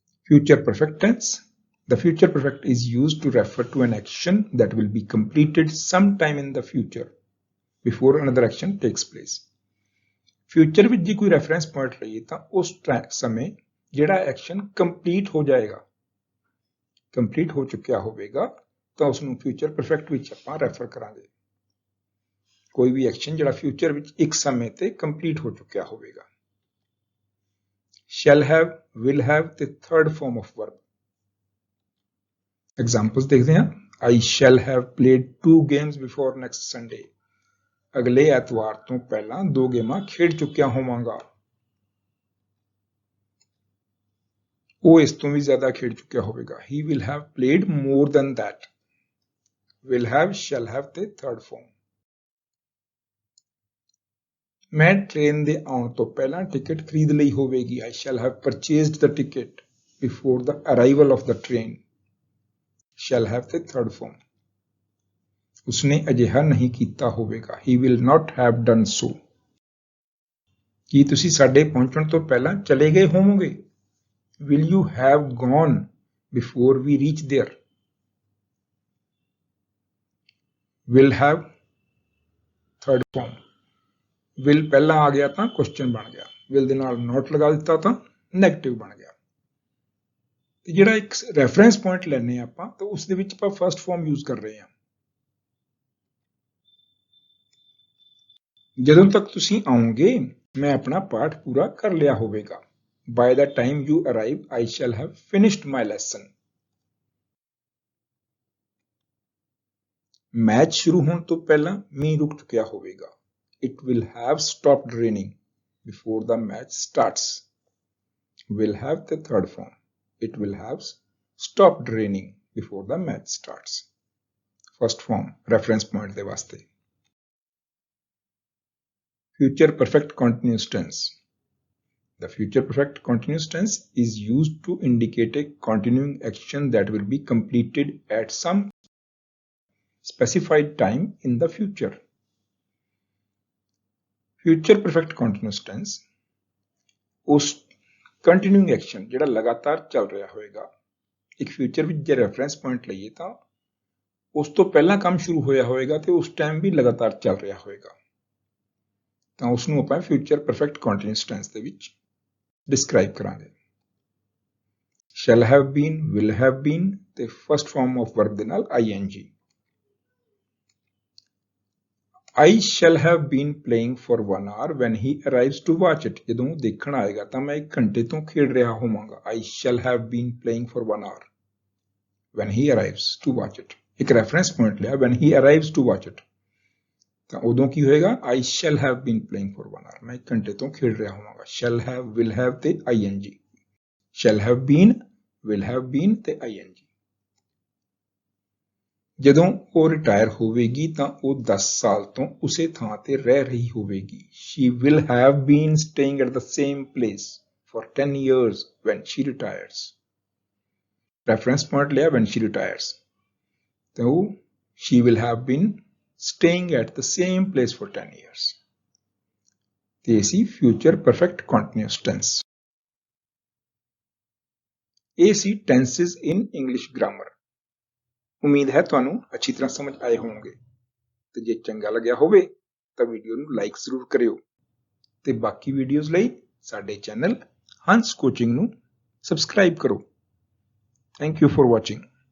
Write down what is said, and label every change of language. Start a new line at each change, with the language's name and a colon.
English: future perfect tense the future perfect is used to refer to an action that will be completed sometime in the future before another action takes place
Punjabi: future ਵਿੱਚ ਜੇ ਕੋਈ reference point ਲਈਏ ਤਾਂ ਉਸ ਸਮੇਂ ਜਿਹੜਾ action complete ਹੋ ਜਾਏਗਾ ਕੰਪਲੀਟ ਹੋ ਚੁੱਕਿਆ ਹੋਵੇਗਾ ਤਾਂ ਉਸ ਨੂੰ ਫਿਊਚਰ ਪਰਫੈਕਟ ਵਿੱਚ ਆਪਾਂ ਰੈਫਰ ਕਰਾਂਗੇ ਕੋਈ ਵੀ ਐਕਸ਼ਨ ਜਿਹੜਾ ਫਿਊਚਰ ਵਿੱਚ ਇੱਕ ਸਮੇਂ ਤੇ ਕੰਪਲੀਟ ਹੋ ਚੁੱਕਿਆ ਹੋਵੇਗਾ
English: shall have, will have ਤੇ third form of verb. Examples
Hindi: देखते हैं.
English: I shall have played 2 games before next Sunday.
Punjabi: ਅਗਲੇ ਐਤਵਾਰ ਤੋਂ ਪਹਿਲਾਂ 2 ਗੇਮਾਂ ਖੇਡ ਚੁੱਕਿਆ ਹੋਵਾਂਗਾ. ਉਹ ਇਸ ਤੋਂ ਵੀ ਜ਼ਿਆਦਾ ਖੇਡ ਚੁੱਕਿਆ ਹੋਵੇਗਾ.
English: He will have played more than that. Will have, shall have ਤੇ third form.
Punjabi: ਮੈਂ ਟ੍ਰੇਨ ਦੇ ਆਉਣ ਤੋਂ ਪਹਿਲਾਂ ਟਿਕਟ ਖਰੀਦ ਲਈ ਹੋਵੇਗੀ.
English: I shall have purchased the ticket before the arrival of the train. Shall have ਤੇ third form.
Punjabi: ਉਸਨੇ ਅਜਿਹਾ ਨਹੀਂ ਕੀਤਾ ਹੋਵੇਗਾ.
English: He will not have done so.
Punjabi: ਕੀ ਤੁਸੀਂ ਸਾਡੇ ਪਹੁੰਚਣ ਤੋਂ ਪਹਿਲਾਂ ਚਲੇ ਗਏ ਹੋਵੋਗੇ?
English: Will you have gone before we reach there? Will have third form.
Punjabi: will ਪਹਿਲਾਂ ਆ ਗਿਆ ਤਾਂ ਕੁਐਸਚਨ ਬਣ ਗਿਆ. will ਦੇ ਨਾਲ not ਲਗਾ ਦਿੱਤਾ ਤਾਂ ਨੈਗੇਟਿਵ ਬਣ ਗਿਆ. ਤੇ ਜਿਹੜਾ ਇੱਕ ਰੈਫਰੈਂਸ ਪੁਆਇੰਟ ਲੈਣੇ ਆਪਾਂ ਤਾਂ ਉਸ ਦੇ ਵਿੱਚ ਆਪਾਂ ਫਰਸਟ ਫਾਰਮ ਯੂਜ਼ ਕਰ ਰਹੇ ਹਾਂ. ਜਦੋਂ ਤੱਕ ਤੁਸੀਂ ਆਓਗੇ ਮੈਂ ਆਪਣਾ ਪਾਠ ਪੂਰਾ ਕਰ ਲਿਆ ਹੋਵੇਗਾ.
English: by the time you arrive I shall have finished my lesson.
Punjabi: Match ਸ਼ੁਰੂ ਹੋਣ ਤੋਂ ਪਹਿਲਾਂ ਮੀਂਹ ਰੁਕ ਚੁੱਕਿਆ ਹੋਵੇਗਾ.
English: It will have stopped raining before the match starts. Will have the third form. It will have stopped raining before the match starts. First form, reference point
Punjabi: de vaste.
English: Future perfect continuous tense. The future perfect continuous tense is used to indicate a continuing action that will be completed at some specified time in the future. Future perfect continuous tense
Punjabi: ਉਸ ਕੰਟੀਨਿਊਇੰਗ action ਜਿਹੜਾ ਲਗਾਤਾਰ ਚੱਲ ਰਿਹਾ ਹੋਵੇਗਾ. ਇੱਕ future ਵਿੱਚ ਜੇ reference point ਲਈਏ ਤਾਂ ਉਸ ਤੋਂ ਪਹਿਲਾਂ ਕੰਮ ਸ਼ੁਰੂ ਹੋਇਆ ਹੋਵੇਗਾ ਤੇ ਉਸ ਟਾਈਮ ਵੀ ਲਗਾਤਾਰ ਚੱਲ ਰਿਹਾ ਹੋਵੇਗਾ. ਤਾਂ ਉਸ ਨੂੰ ਆਪਾਂ ਫਿਊਚਰ ਪਰਫੈਕਟ ਕੰਟੀਨਿਊਸ ਟੈਂਸ ਦੇ ਵਿੱਚ ਡਿਸਕ੍ਰਾਈਬ ਕਰਾਂਗੇ.
English: shall have been, will have been ਤੇ first form of verb ਦੇ ਨਾਲ ing. I shall have been playing for 1 hour when he arrives to watch it.
Punjabi: ਜਦੋਂ ਦੇਖਣ ਆਏਗਾ ਤਾਂ ਮੈਂ 1 ਘੰਟੇ ਤੋਂ ਖੇਡ ਰਿਹਾ ਹੋਵਾਂਗਾ.
English: I shall have been playing for 1 hour when he arrives to watch it.
Punjabi: ਇੱਕ ਰੈਫਰੈਂਸ ਪੁਆਇੰਟ ਲਿਆ
English: when he arrives to watch it.
Punjabi: ਤਾਂ ਉਦੋਂ ਕੀ ਹੋਏਗਾ?
English: I shall have been playing for 1 hour.
Punjabi: ਮੈਂ 1 ਘੰਟੇ ਤੋਂ ਖੇਡ ਰਿਹਾ ਹੋਵਾਂਗਾ.
English: shall have, will have ਤੇ ing. shall have been, will have been ਤੇ ing.
Punjabi: ਜਦੋਂ ਉਹ ਰਿਟਾਇਰ ਹੋਵੇਗੀ ਤਾਂ ਉਹ 10 ਸਾਲ ਤੋਂ ਉਸੇ ਥਾਂ ਤੇ ਰਹਿ ਰਹੀ ਹੋਵੇਗੀ.
English: She will have been staying at the same place for 10 years when she retires. Reference point ਲਿਆ when she retires.
Punjabi: ਤਾਂ ਉਹ
English: she will have been staying at the same place for 10 years.
Punjabi: ਤੇ ਸੀ
English: future perfect continuous tense.
Punjabi: ਇਹ ਸੀ
English: tenses in English grammar.
Punjabi: ਉਮੀਦ ਹੈ ਤੁਹਾਨੂੰ ਅੱਛੀ ਤਰ੍ਹਾਂ ਸਮਝ ਆਏ ਹੋਣਗੇ ਤੇ ਜੇ ਚੰਗਾ ਲੱਗਿਆ ਹੋਵੇ ਤਾਂ ਵੀਡੀਓ ਨੂੰ ਲਾਈਕ ਜ਼ਰੂਰ ਕਰਿਓ ਤੇ ਬਾਕੀ ਵੀਡੀਓਜ਼ ਲਈ ਸਾਡੇ ਚੈਨਲ ਹੰਸ ਕੋਚਿੰਗ ਨੂੰ ਸਬਸਕ੍ਰਾਈਬ ਕਰੋ.
English: Thank you for watching.